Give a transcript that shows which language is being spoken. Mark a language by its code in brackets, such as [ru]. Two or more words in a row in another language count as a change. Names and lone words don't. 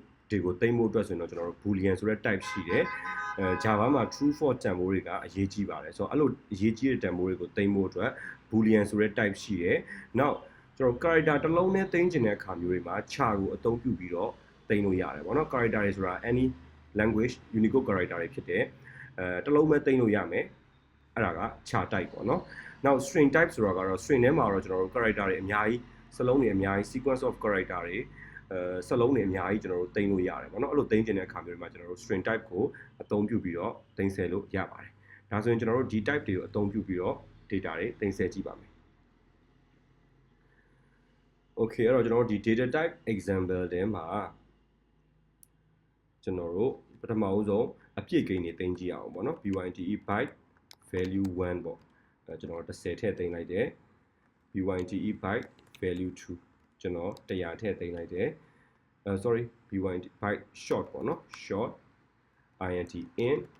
[my] တွေကိုသိမ်းဖို့အတွက်ဆိုရင်တော့ကျွန်တော်တို့ boolean ဆိုတဲ့ type ရှိတယ်Java မှာ [en] true false [my] တန်ဖိုးတွေကအရေးကြီးပါတယ်ဆိုတော့အဲ့လိုအရေးကြီးတဲ့တန်ဖိုးတွေကိုသိမ်းဖို့အတွက် boolean ဆိုတဲ့ type ရှိတယ်နောက်ကျွန်တော် character တစ်လုံးနဲ့သိမ်းချင်တဲ့အခါမျိုးတွေမှာ char ကိုအသုံးပြုပြီးတော့သိမ်းလို့ရတယ်ပေါ့နော် character တွေဆိုတာ [en] any language Unicode character [my] တွေဖြစ်တယ်တစ်လုံးပဲသိမ်းလို့ရမယ်အဲ့ဒါက [en] char type [my] ပေါ့နော်နောက် [en] string type [my] ဆိုတာကတော့ string ထဲမှာတော့ကျွန်တော်တို့ character တွေအများကြီးစလုံးတွေအများကြီး [en] sequence of character [my] တွေစလုံးတွေအများကြီးကျွန်တော်တို့သိမ်းလို့ရတယ်ပေါ့နော်အဲ့လိုသိမ်းချင်တဲ့အခါမျိုးတွေမှာကျွန်တော်တို့ [en] string type [my] ကိုအသုံးပြုပြီးတော့သိမ်းဆည်းလို့ရပါတယ်ဒါဆိုရင်ကျွန်တော်တို့ဒီ type တွေကိုအသုံးပြုပြီးတော့ data တွေသိမ်းဆည်းကြည့်ပါမယ် Okay အဲ့တော့ကျွန်တော်တို့ဒီ [en] data type example [my] ထဲမှာကျွန်တော်တို့ပထမဆုံးအပြည့်ကိန်းတွေသိမ်းကြည့်အောင်ပေါ့နော် [en] byte byte value [my] 1ပေါ့ကျွန်တော်10ထည့်သိမ်းလိုက်တယ် [en] byte byte value [my] 2ကျွန်တော်100ထည့်သိမ်းလိုက်တယ် [en] sorry byte byte short [my] ပေါ့နော် [en] short int in